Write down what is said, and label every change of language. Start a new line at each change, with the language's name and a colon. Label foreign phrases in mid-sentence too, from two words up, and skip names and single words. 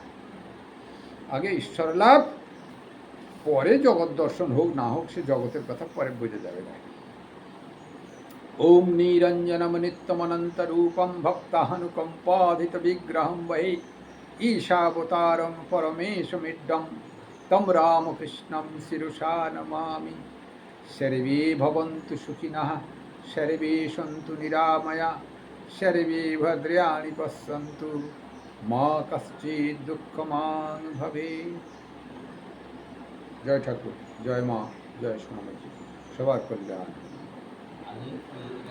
Bangla: আগে ঈশ্বর লাভ, পরে জগৎ দর্শন হোক না হোক সে জগতের কথা পরে বোঝা যাবে না।
Sanskrit: ওম নিরঞ্জনম নিত্যমনন্তরূপম ভক্তানুকম্পাধিত বিগ্রহম বহি ঈশাবতারম পরমেশমিড্ডম তম রামকৃষ্ণম শিরুষা নমামি। সর্বে ভবন্তু সুখিনঃ, সর্বে সন্তু নিরাময়া, সর্বে ভদ্রাণি পশ্যন্তু, মা কশ্চিৎ দুঃখমান ভবেৎ।
Bangla: জয় ঠাকুর, জয় মা, জয় সোনামতি, সবার কল্যাণ।